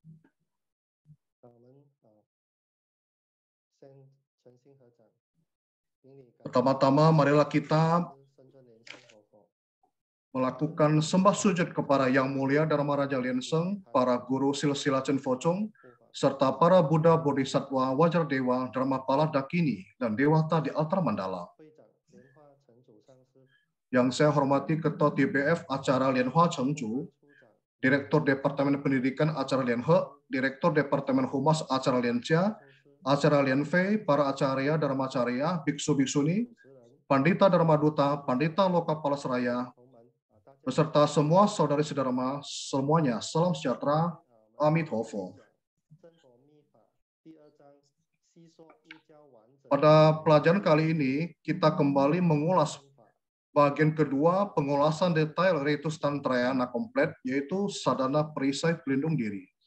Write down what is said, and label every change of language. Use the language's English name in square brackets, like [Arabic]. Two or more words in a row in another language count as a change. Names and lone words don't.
[Indonesian] Pertama-tama, marilah kita melakukan sembah sujud kepada Yang Mulia Dharma Raja Lien Seng, para guru silsila Chen Focong, serta para Buddha Bodhisattva Wajar Dewa, Dharmapala Dakini, dan Dewata di altar mandala. Yang saya hormati Ketua TBF acara Lianhua Chengju, Direktur Departemen Pendidikan acara Lianhe, Direktur Departemen Humas acara Lianjia, acara Lianfei, para acarya Dharmacarya, biksu-biksuni, Pandita Dharma Duta, Pandita Lokapala Seraya, beserta semua saudari-saudara semuanya, salam sejahtera, Amitofo. Pada pelajaran kali ini, kita kembali mengulas bagian kedua pengulasan detail ritus Tantrayana komplet, yaitu sadhana perisai pelindung diri.